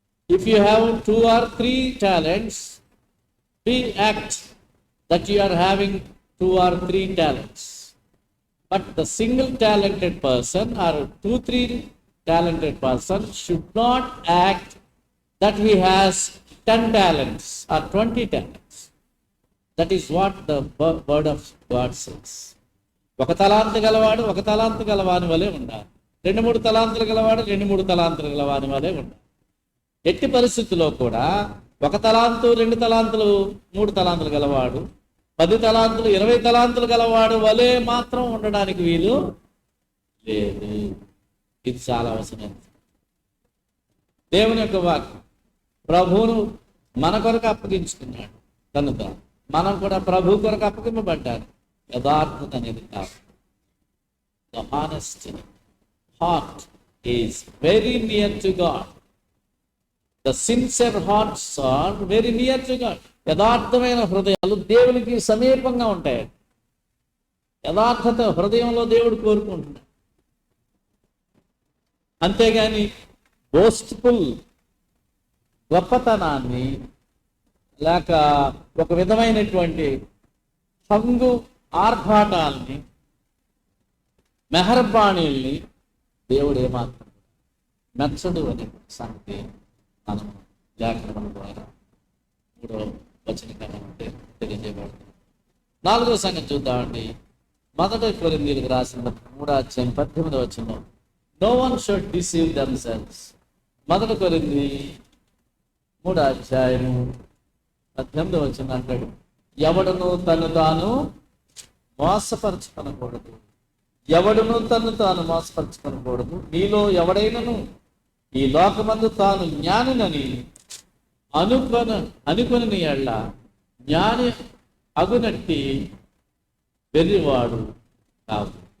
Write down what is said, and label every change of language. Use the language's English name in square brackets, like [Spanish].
[English] If you have 2 or 3 talents, act that you are having 2 or 3 talents. But the single talented person or 2-3 talented person should not act that he has 10 talents or 20 talents. That is what the word of God says. [Telugu] ఒక తలాంతు గలవాడు ఒక తలాంతు గలవాని వలె ఉండాలి. 2-3 తలాంతులు గలవాడు 2-3 తలాంతులు గలవాని వలె ఉండాలి. ఎట్టి పరిస్థితుల్లో కూడా 1 తలాంతు 2 తలాంతులు 3 తలాంతులు గలవాడు 10 తలాంతులు 20 తలాంతులు గలవాడు వలె మాత్రం ఉండడానికి వీలు లేదు. ఇది చాలా అవసరమైనది. దేవుని యొక్క వాక్యం ప్రభువును మన కొరకు అప్పగించుకున్నాడు కనుక మనం కూడా ప్రభు కొరకు అప్పగింపబడ్డారు. యథార్థత అనేది కాదు. [English] The honest heart is very near to God. The sincere hearts are very near to God. [Telugu] యథార్థమైన హృదయాలు దేవునికి సమీపంగా ఉంటాయి. యథార్థత హృదయంలో దేవుడు కోరుకుంటున్నాడు. అంతేగాని బోస్ట్ఫుల్ గొప్పతనాన్ని లేక ఒక విధమైనటువంటి హంగు ఆర్భాటాల్ని మెహర్బాణీల్ని దేవుడు ఏమాత్రం మెచ్చడు అనే సంగతి మనం లేఖనం ద్వారా 3వ వచనం తెలియజేయబడుతుంది. 4వ సంగతి చూద్దామండి. 1 కొరింథీయులకు రాసిన 3వ అధ్యాయం 18వ వచనం. [English] No one should deceive themselves. [Telugu] 1 కొరింథీ 3వ అధ్యాయం 18వ వచనం అంటాడు, ఎవడును తను తాను మోసపరచుకొనకూడదు. ఎవడును తను తాను మోసపరచుకొనకూడదు. నీలో ఎవడైనను ఈ లోకమందు తాను జ్ఞానినని అనుకొని ఎళ్ళ జ్ఞాని అగునట్టి వెర్రివాడు కాదు.